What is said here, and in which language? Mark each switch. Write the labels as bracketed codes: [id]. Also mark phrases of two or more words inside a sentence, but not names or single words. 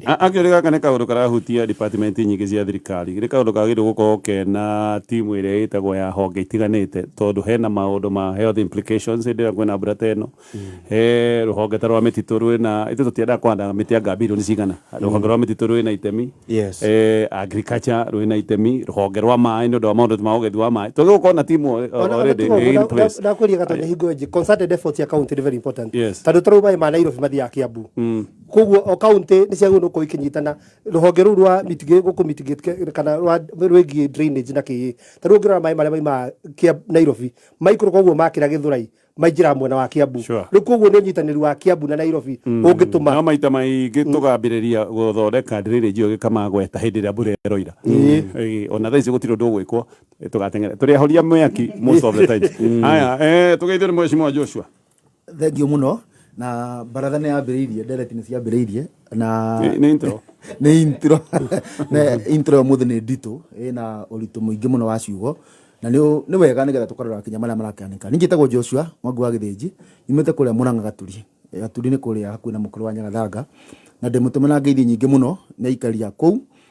[ki] Akĩrĩ gaka nĩ kaũndũ karahutia department nyingĩ cia thirikari nĩ kaũndũ kagĩrĩirwo gũkorwo kena timu ĩrĩa ĩtagwo ya honge itiganĩte tondũ hena maũndũ ma [en] health implications [ki] hĩndĩ ĩrĩa kwĩna mbura ta ĩno. Rũhonge ta rwa mĩtitũ rwĩna ithuĩ tũtiendaga kũhanda mĩtĩ ya ngambirũ nĩ cigana rũhonge rwa mĩtitũ rwĩna itemi agriculture rwĩna itemi rũhonge rwa maĩ nĩ ũndũ wa maũndũ ma ũgethi wa maĩ tũgĩgũkorwo na timu [en] already in place [ki] ndakwĩria Gatonye hingo ĩngĩ [en] concerted efforts [ki] ya county nĩ [en] very important [ki] tondũ tũrau maĩ ma Nairobi mathiaga Kiambu koguo o county nĩ ciagĩrĩirwo gũkorwo ikĩnyitana rũhonge rũu rwa gũkũ mitigate kana rwĩgiĩ drainage na kĩĩ tarĩu ũngĩrora maĩ marĩa maimaga Nairobi maikũrũka ũguo makĩra Gĩthũrai maingĩra mwena wa Kiambu rĩu koguo nĩ ũnyitanĩri wa Kiambu na Nairobi ũngĩtũma no maita maingĩ tũgambĩrĩria gũthondeka drainage ĩyo gĩkamagweta hĩndĩ ĩrĩa mbura ĩroira ona thaa ici gũtirĩ ũndũ ũgwĩkwo tũgateng'era tũrĩahoria mwaki [en] most of the time [ki] haya tũgeithio nĩ Mheshimiwa Joshua thengio mũno na baratha nĩ yambĩrĩirie ndereti nĩ ciambĩrĩirie na nĩ intro nĩ intro na intro mũthĩ nĩ nditũ ĩna ũritũ mũingĩ mũno wa ciugo na nĩ wega nĩgetha tũkarora kinya marĩa marakĩanĩka ningĩ tagwo Joshua Mwangi wa Gĩthĩnji imĩte kũrĩa Mũrang'a Gaturi nĩ kũrĩa hakuhĩ na mũkũrũ wa Nyagathanga na ndĩmũtũme na ngeithi nyingĩ mũno nĩ aikaria kũu